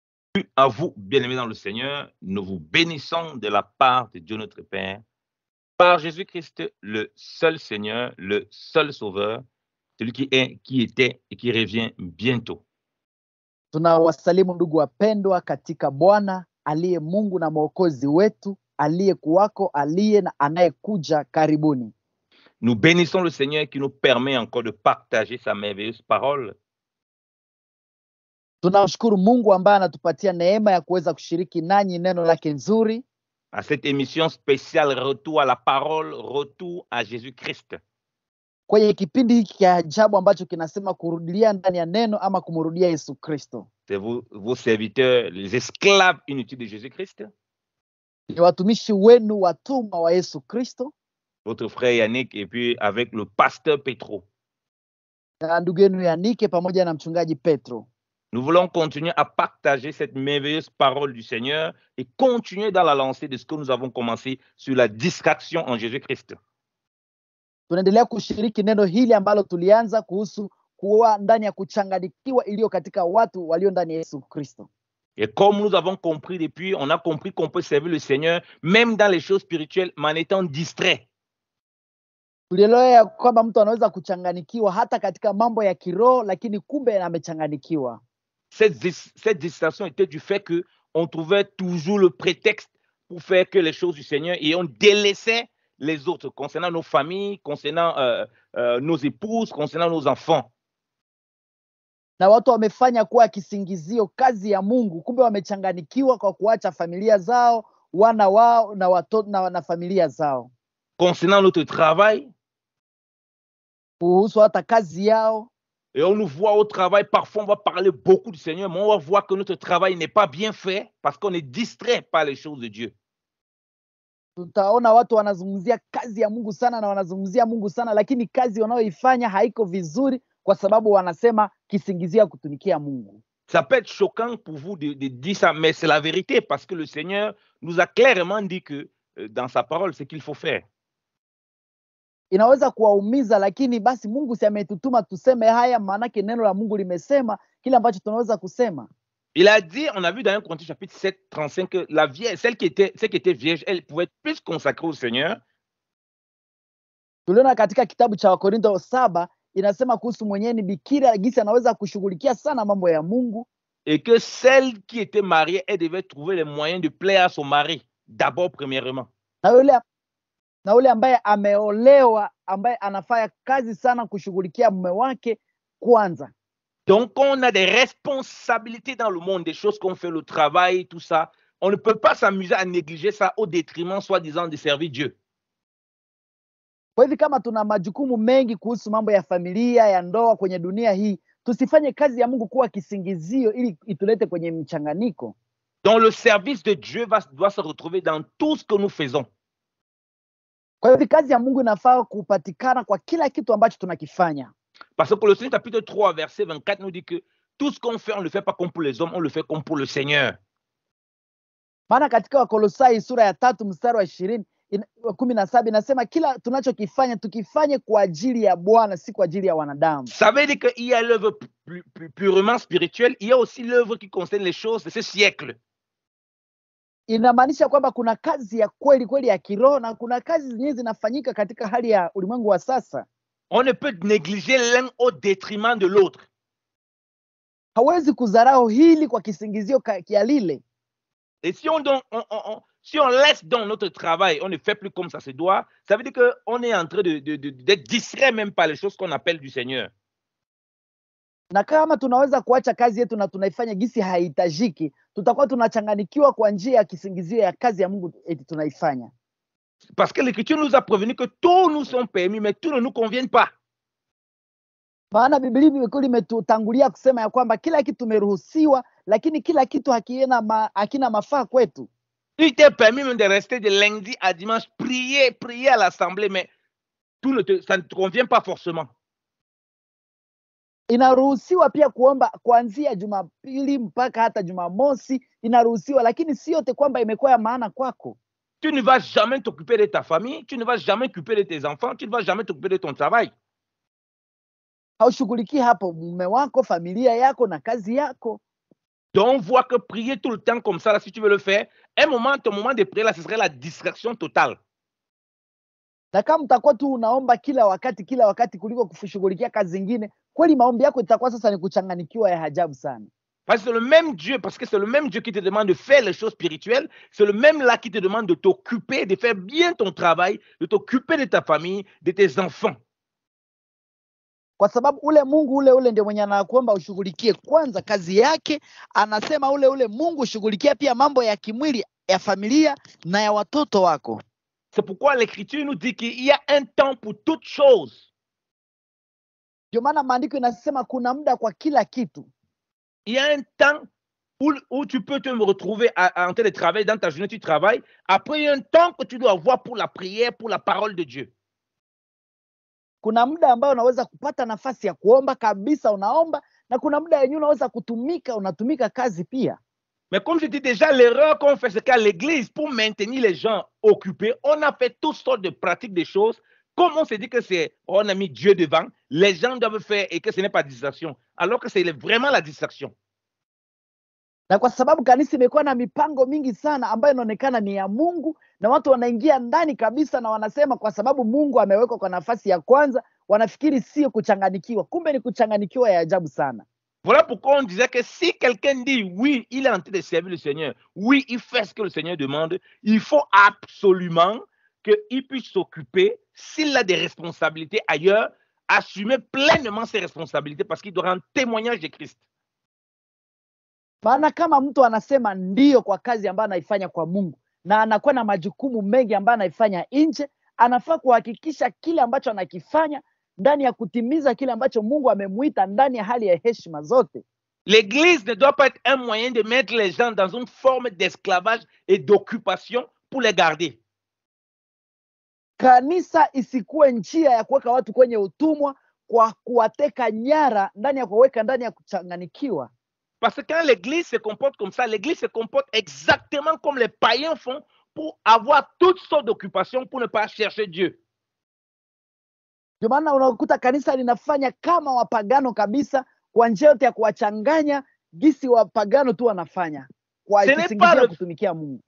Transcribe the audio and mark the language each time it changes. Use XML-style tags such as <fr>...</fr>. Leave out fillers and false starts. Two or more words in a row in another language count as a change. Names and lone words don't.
<fr>À vous, bien-aimés dans le Seigneur, nous vous bénissons de la part de Dieu notre Père, par Jésus-Christ, le seul Seigneur, le seul Sauveur, celui qui est, qui était et qui revient bientôt.</fr> <sw>Tunawasalimu ndugu wapendwa katika Bwana aliye Mungu na Mwokozi wetu, aliyekuwako, aliye na anayekuja karibuni.</sw> <fr>Nous bénissons le Seigneur qui nous permet encore de partager sa merveilleuse parole.</fr> <sw>Tunamshukuru Mungu ambaye anatupatia neema ya kuweza kushiriki nanyi neno lake nzuri</sw> <fr>À cette émission spéciale Retour à la parole, retour à Jésus-Christ.</fr> <sw>kwenye kipindi hiki cha ajabu ambacho kinasema kurudia ndani ya neno ama kumrudia Yesu Kristo.</sw> <fr>C'est vos serviteurs, les esclaves inutiles de Jésus-Christ.</fr> <sw>Ni watumishi wenu watumwa wa Yesu Kristo,</sw> <fr>Votre frère Yannick et puis avec le pasteur Petro.</fr> <sw>na ndugu yenu Yanike pamoja na mchungaji Petro.</sw> <fr>Nous voulons continuer à partager cette merveilleuse parole du Seigneur et continuer dans la lancée de ce que nous avons commencé sur la distraction en Jésus-Christ.</fr> <sw>Tunaendelea kushiriki neno hili ambalo tulianza kuhusu kuwa ndani ya kuchanganyikiwa iliyo katika watu walio ndani ya Yesu Kristo.</sw> <fr>Et comme nous avons compris depuis, on a compris qu'on peut servir le Seigneur même dans les choses spirituelles, mais en étant distrait.</fr> <sw>Tulielewa kwamba mtu anaweza kuchanganyikiwa hata katika mambo ya kiroho, lakini kumbe amechanganyikiwa.</sw> <fr>Cette distraction était du fait qu'on trouvait toujours le prétexte pour faire que les choses du Seigneur et on délaissait les autres concernant nos familles, concernant nos épouses, concernant nos enfants.</fr> <sw>Na watu wamefanya kuwa kisingizio kazi ya Mungu, kumbe wamechanganyikiwa kwa kuacha familia zao, wana wao na watoto na familia zao.</sw> <fr>Concernant notre travail,</fr> <sw>kuhusu hata kazi yao.</sw> <fr>Et on nous voit au travail, parfois on va parler beaucoup du Seigneur, mais on va voir que notre travail n'est pas bien fait parce qu'on est distrait par les choses de Dieu.</fr> <sw>Tutaona watu wanazungumzia kazi ya Mungu sana na wanazungumzia Mungu sana, lakini kazi wanayoifanya haiko vizuri kwa sababu wanasema kisingizia kutumikia Mungu.</sw> <fr>Ça peut être choquant pour vous de dire ça, mais c'est la vérité parce que le Seigneur nous a clairement dit que dans sa parole, c'est qu'il faut faire.</fr> <sw>Inaweza kuwaumiza, lakini basi Mungu si ametutuma tuseme haya, maanake neno la Mungu limesema kile ambacho tunaweza kusema.</sw> <fr>Il a dit, on a vu dans 1 Corinthiens chapitre 7, 35, que la vierge, celle qui était vierge, elle pouvait être plus consacrée au Seigneur.</fr> <sw>Tuliona katika kitabu cha Wakorintho 7 inasema kuhusu mwenyewe ni bikira gisi anaweza kushughulikia sana mambo ya Mungu.</sw> <fr>Et que celle qui était mariée, elle devait trouver les moyens de plaire à son mari, d'abord premièrement.</fr> <sw>Na ule ambaye ameolewa, ambaye anafanya kazi sana kushughulikia mume wake kwanza.</sw> <fr>Donc, on a des responsabilités dans le monde, des choses qu'on fait, le travail, tout ça. On ne peut pas s'amuser à négliger ça au détriment, soi-disant, de servir Dieu.</fr> <sw>Kwa hivyo kama tuna majukumu mengi kuhusu mambo ya familia, ya ndoa kwenye dunia hii, tusifanye kazi ya Mungu kuwa kisingizio ili itulete kwenye mchanganyiko.</sw> <fr>Donc, le service de Dieu doit se retrouver dans tout ce que nous faisons.</fr> <sw>Kwa hivyo kazi ya Mungu inafaa kupatikana kwa kila kitu ambacho tunakifanya.</sw> <fr>Parce que Colossiens chapitre 3 verset 24 nous dit que tout ce qu'on fait, on ne le fait pas comme pour les hommes, on le fait comme pour le Seigneur.</fr> <sw>Maana katika Wakolosai sura ya 3 mstari wa 17 inasema kila tunachokifanya tukifanye kwa ajili ya Bwana, si kwa ajili ya wanadamu.</sw> <fr>Ça veut dire qu'il y a l'œuvre purement spirituelle, il y a aussi l'œuvre qui concerne les choses de ce siècle.</fr> <sw>Inamaanisha kwamba kuna kazi ya kweli kweli ya kiroho na kuna kazi zingine zinafanyika katika hali ya ulimwengu wa sasa.</sw> <fr>On ne peut négliger l'un au détriment de l'autre.</fr> <sw>Hawezi kudharau hili kwa kisingizio kia lile.</sw> <fr>Et si on laisse dans notre travail, on ne fait plus comme ça se doit, ça veut dire qu'on est en train d'être distrait même par les choses qu'on appelle du Seigneur.</fr> <sw>Na kama tunaweza kuacha kazi yetu na tunaifanya gisi haihitajiki, tutakuwa tunachanganikiwa kwa njia ya kisingizio ya kazi ya Mungu eti tunaifanya.</sw> <fr>Parce que l'Écriture nous a prévenu que tout nous sont permis, mais tout ne nous convient pas.</fr> <sw>Maana Biblia imetutangulia kusema ya kwamba kila kitu tumeruhusiwa, lakini kila kitu hakina mafaa kwetu.</sw> <fr>Il t'est permis même de rester de lundi à dimanche, prier à l'assemblée, mais ça ne te convient pas forcément.</fr> <sw>Inaruhusiwa pia kuomba kuanzia Jumapili mpaka hata Jumamosi, inaruhusiwa, lakini si yote kwamba imekuwa ya maana kwako.</sw> <fr>Tu ne vas jamais t'occuper de ta famille, tu ne vas jamais t'occuper de tes enfants, tu ne vas jamais t'occuper de ton travail.</fr> <sw>Haushughulikii hapo mume wako, familia yako na kazi yako.</sw> <fr>Donc, on voit que prier tout le temps comme ça, là, si tu veux le faire, ton moment de prière, là, ce serait la distraction totale.</fr> <sw>Na kama mtakuwa tu unaomba kila wakati kuliko kushughulikia kazi zingine, kweli maombi yako itakuwa sasa ni kuchanganikiwa ya ajabu sana.</sw> <fr>Parce que c'est le même Dieu, parce que c'est le même Dieu qui te demande de faire les choses spirituelles. C'est le même là qui te demande de t'occuper, de faire bien ton travail, de t'occuper de ta famille, de tes enfants.</fr> <sw>Kwa sababu ule Mungu ule ndio mwenye anakuomba ushughulikie kwanza kazi yake. Anasema ule Mungu ushughulikia pia mambo ya kimwili ya familia na ya watoto wako.</sw> <fr>C'est pourquoi l'Écriture nous dit qu'il y a un temps pour toutes choses.</fr> <sw>Ndio maana maandiko inasema kuna muda kwa kila kitu.</sw> <fr>Il y a un temps où tu peux te retrouver en train de travailler dans ta journée, tu travailles. Après, il y a un temps que tu dois avoir pour la prière, pour la parole de Dieu.</fr> <sw>Kuna muda ambao unaweza kupata nafasi ya kuomba kabisa, unaomba, na kuna muda yenyewe unaweza unatumika kazi pia.</sw> <fr>Mais comme je dis déjà, l'erreur qu'on fait, c'est qu'à l'église, pour maintenir les gens occupés, on a fait toutes sortes de pratiques, de choses. Comme on s'est dit que on a mis Dieu devant, les gens doivent faire et que ce n'est pas distraction, alors que c'est vraiment la distraction.</fr> <sw>Na kwa sababu kanisa imekuwa na mipango mingi sana ambayo inaonekana ni ya Mungu, na watu wanaingia ndani kabisa na wanasema kwa sababu Mungu amewekwa kwa nafasi ya kwanza, wanafikiri sio kuchanganikiwa. Kumbe ni kuchanganikiwa ya ajabu sana.</sw> <fr>Voilà pourquoi on disait que si quelqu'un dit oui, il est en train de servir le Seigneur, oui, il fait ce que le Seigneur demande, il faut absolument qu'il puisse s'occuper, s'il a des responsabilités ailleurs, assumer pleinement ses responsabilités parce qu'il doit rendre témoignage de Christ.</fr> <sw>Maana kama mtu anasema ndio kwa kazi ambayo anaifanya kwa Mungu na anakuwa na majukumu mengi ambayo anaifanya nje, anafaa kuhakikisha kile ambacho anakifanya ndani ya kutimiza kile ambacho Mungu amemuita ndani ya hali ya heshima zote.</sw> <fr>L'église ne doit pas être un moyen de mettre les gens dans une forme d'esclavage et d'occupation pour les garder.</fr> <sw>Kanisa isikuwe njia ya kuweka watu kwenye utumwa kwa kuwateka nyara ndani ya kuweka ndani ya kuchanganikiwa.</sw> <fr>Parce que quand l'église se comporte comme ça, l'église se comporte exactement comme les païens font pour avoir toutes sortes d'occupations pour ne pas chercher Dieu.</fr> <sw>Ndio maana unakuta kanisa linafanya kama wapagano kabisa, kwa njia yote ya kuwachanganya gisi wapagano tu wanafanya kwa kisingizio kutumikia Mungu.</sw>